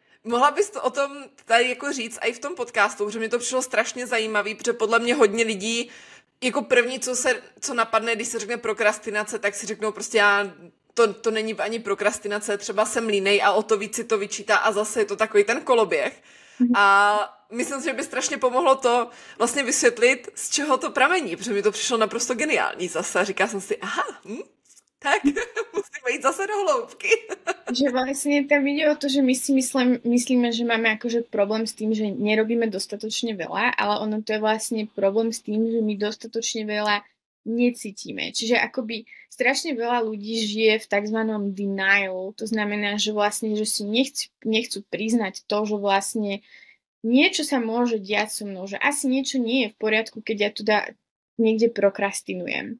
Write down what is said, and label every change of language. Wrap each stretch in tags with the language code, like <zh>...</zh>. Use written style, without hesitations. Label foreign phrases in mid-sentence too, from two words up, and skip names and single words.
<cs>Mohla bys to o tom tady jako říct i v tom podcastu, protože mi to přišlo strašně zajímavý, protože podle mě hodně lidí jako první, co napadne, když se řekne prokrastinace, tak si řeknou prostě to není ani prokrastinace, třeba jsem línej a o to víc si to vyčítá a zase je to takový ten koloběh. A myslím si, že by strašně pomohlo to vlastně vysvětlit, z čeho to pramení, protože mi to přišlo naprosto geniální zase. Říká jsem si, tak musíme jít zase do hloubky.</cs> <sk>Že vlastne tam ide o to, že my si myslíme, že máme akože problém s tým, že nerobíme dostatočne veľa, ale ono to je vlastne problém s tým, že my dostatočne veľa necítime. Čiže akoby strašne veľa ľudí žije v takzvanom denial, to znamená, že vlastne, že si nechcú priznať to, že vlastne niečo sa môže diať so mnou, že asi niečo nie je v poriadku, keď ja tu niekde prokrastinujem.</sk>